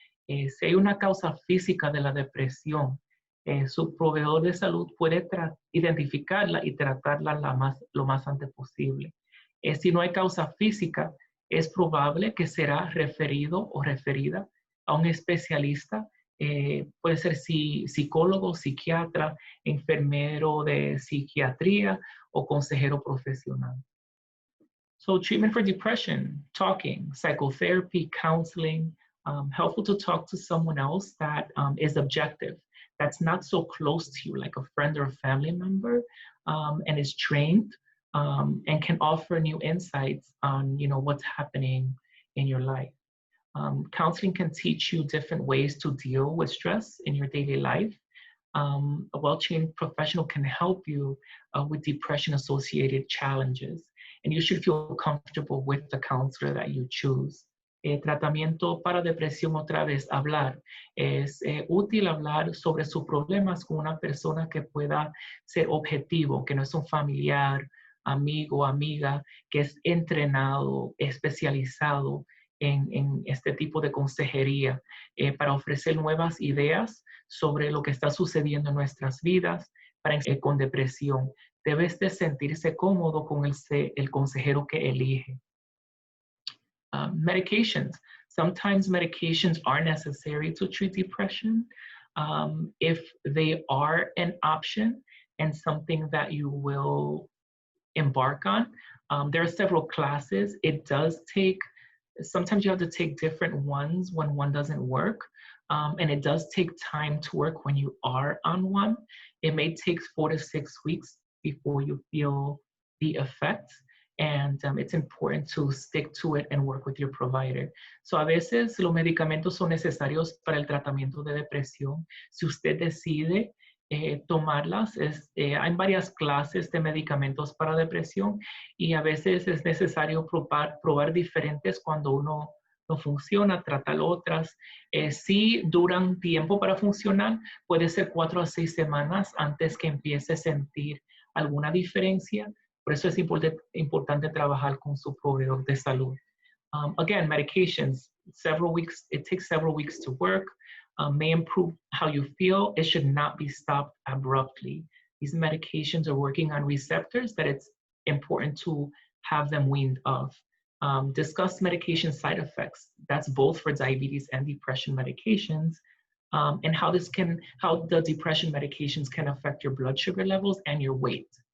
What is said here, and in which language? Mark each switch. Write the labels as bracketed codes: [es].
[es] Si hay una causa física de la depresión, su proveedor de salud puede identificarla y tratarla lo más antes posible. Si no hay causa física, es probable que será referido o referida a un especialista. Puede ser psicólogo, psiquiatra, enfermero de psiquiatría o consejero profesional. [en] So treatment for depression, talking, psychotherapy, counseling, helpful to talk to someone else that is objective, that's not so close to you, like a friend or a family member, and is trained and can offer new insights on what's happening in your life. Counseling can teach you different ways to deal with stress in your daily life. A well-trained professional can help you with depression-associated challenges, and you should feel comfortable with the counselor that you choose. [es] Tratamiento para depresión, otra vez, hablar. Es útil hablar sobre sus problemas con una persona que pueda ser objetivo, que no es un familiar, amigo, amiga, que es entrenado, especializado en este tipo de consejería para ofrecer nuevas ideas sobre lo que está sucediendo en nuestras vidas con depresión. Debes de sentirse cómodo con el consejero que elige. [en] Medications. Sometimes medications are necessary to treat depression. If they are an option and something that you will embark on, there are several classes. It does take, sometimes you have to take different ones when one doesn't work. And it does take time to work when you are on one. It may take 4 to 6 weeks before you feel the effects. And it's important to stick to it and work with your provider. [es] So a veces los medicamentos son necesarios para el tratamiento de depresión. Si usted decide tomarlas, hay varias clases de medicamentos para depresión y a veces es necesario probar diferentes cuando uno no funciona, tratar otras. Si duran tiempo para funcionar, puede ser 4 a 6 semanas antes que empiece a sentir alguna diferencia. Por eso es importante trabajar con su proveedor de salud. [en] Again, medications, it takes several weeks to work, may improve how you feel. It should not be stopped abruptly. These medications are working on receptors that it's important to have them weaned off. Discuss medication side effects. That's both for diabetes and depression medications, and how the depression medications can affect your blood sugar levels and your weight.